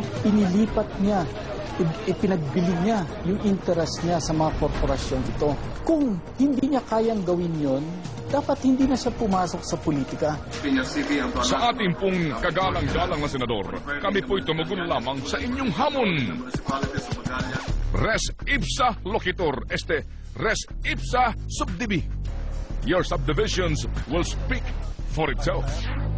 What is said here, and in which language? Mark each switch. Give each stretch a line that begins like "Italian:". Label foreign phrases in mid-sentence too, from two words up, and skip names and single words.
Filipino: Inilipat niya, ipinagbili niya yung interest niya sa mga korporasyon ito. Kung hindi niya kayang gawin yon, dapat hindi na siya pumasok sa politika. Sa ating pong kagalang-galang na senador, kami po'y tumugon lamang sa inyong hamon.
Latin: Res ipsa loquitur, res ipsa subdivi.
English: Your subdivisions will speak for itself.